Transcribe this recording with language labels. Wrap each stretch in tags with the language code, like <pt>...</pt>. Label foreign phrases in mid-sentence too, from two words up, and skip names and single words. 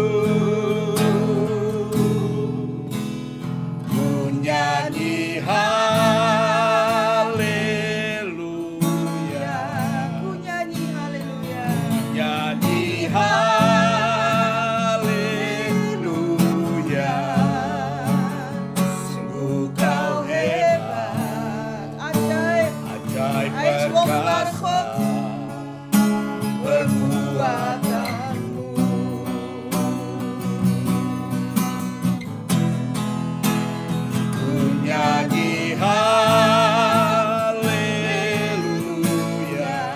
<id>Nyanyi haleluya, Ku nyanyi haleluya. nyanyi haleluya. Sungguh kau hebat, Ajaib. ajaib</id> <nl>Hij is wonderbaar</nl> <id>perkasa, God. Perbuatanmu. Ku nyanyi haleluya, amin.</id>